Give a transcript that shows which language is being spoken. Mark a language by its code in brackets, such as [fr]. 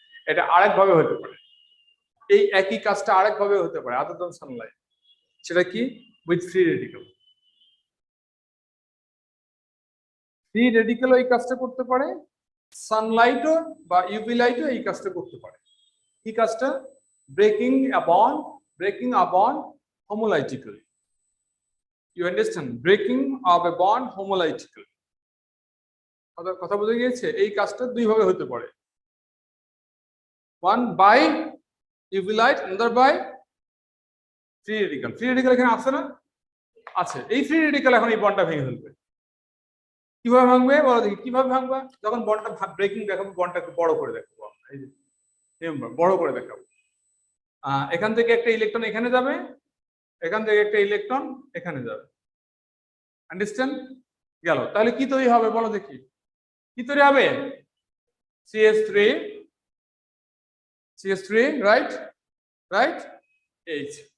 [bn] এটা আরেক ভাবে হতে পারে, এই একই কাজটা আরেক ভাবে হতে পারে [en] other than sunlight, [bn] সেটা কি? [en] With free radical. [bn] ফ্রি রেডিক্যালও এই কাজটা করতে পারে, সানলাইটও বা ইউভি লাইটও এই কাজটা করতে পারে। কি কাজটা? [en] Breaking a bond, breaking a bond homolytically. You understand? Breaking of a bond homolytically. [bn] কথা বুঝে গিয়েছে? এই কাজটা দুই ভাবে হতে পারে, [en] one by UV light, another by free radical. [bn] Free radical এখানে আছে না? আছে। এই ফ্রি রেডিক্যাল এখন এই বন্ডটা ভেঙে ফেলবে। কিভাবে ভাঙবে বলো দেখি, কিভাবে ভাঙবা? যখন বন্ডটা ব্রেকিং দেখাবো, বন্ডটা একটু বড় করে দেখাবো, এই যে বড় করে দেখাবো। এখান থেকে একটা ইলেকট্রন এখানে যাবে, এখান থেকে একটা ইলেকট্রন এখানে যাবে, আন্ডারস্ট্যান্ড? গেল। তাহলে কি তৈরি হবে বলো দেখি, কি তৈরি হবে? [en] CH3, CH3, right right, H।